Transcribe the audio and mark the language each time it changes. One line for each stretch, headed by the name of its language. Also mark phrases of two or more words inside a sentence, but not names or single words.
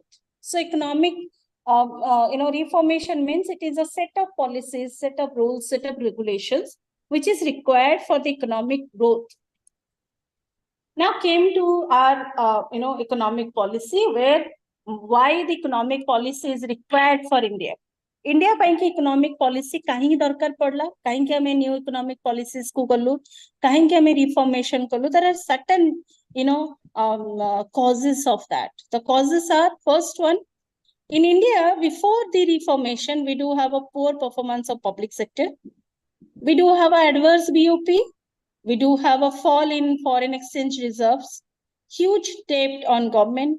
English: So, economic, reformation means it is a set of policies, set of rules, set of regulations which is required for the economic growth. Now came to our, economic policy, where why the economic policy is required for India.
Odia: India ପାଇଁ କି
English: economic policy
Odia: କାହିଁକି ଦରକାର ପଡଲା, କାହିଁକି ଆମେ
English: new economic policies
Odia: କୁ କଲୁ, କାହିଁକି ଆମେ reformation କଲୁ.
English: There are certain, causes of that. The causes are, first one, in India, before the reformation, we do have a poor performance of public sector. We do have an adverse BOP. We do have a fall in foreign exchange reserves, huge debt on government.